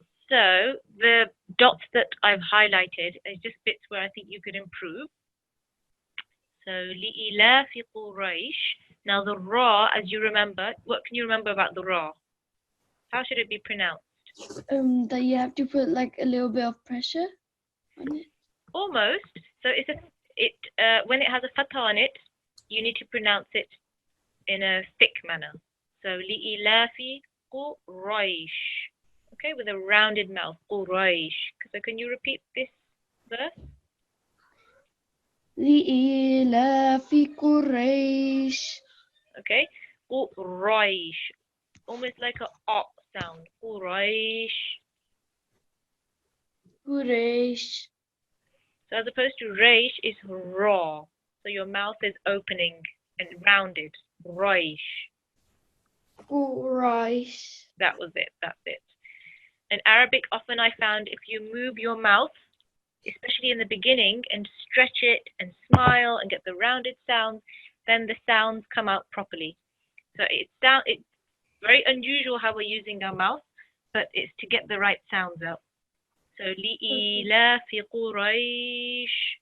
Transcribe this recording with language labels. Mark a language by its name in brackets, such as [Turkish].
[English] So the dots that I've highlighted are just bits where I think you could improve. [Arabic] So لإلاف قريش. [English] Now the ra, as you remember, what can you remember about the ra? How should it be pronounced? That you have to put like a little bit of pressure on it. Almost. So when it has a fatha on it, you need to pronounce it in a thick manner. [Arabic] So لإلاف قريش. [English] Okay, with a rounded mouth. [Arabic] قريش. [English] So can you repeat this verse? [Arabic] لإلاف قريش. [English] Okay. قريش. Almost like a sound. [Arabic] قريش. قريش. [English] So as opposed to reish is raw. So your mouth is opening and rounded. Reish. [Arabic] قريش. [English] That was it. That's it. In Arabic, often I found if you move your mouth, especially in the beginning, and stretch it and smile and get the rounded sounds, then the sounds come out properly. So it's very unusual how we're using our mouth, but it's to get the right sounds out. [Arabic] So لإلاف قريش.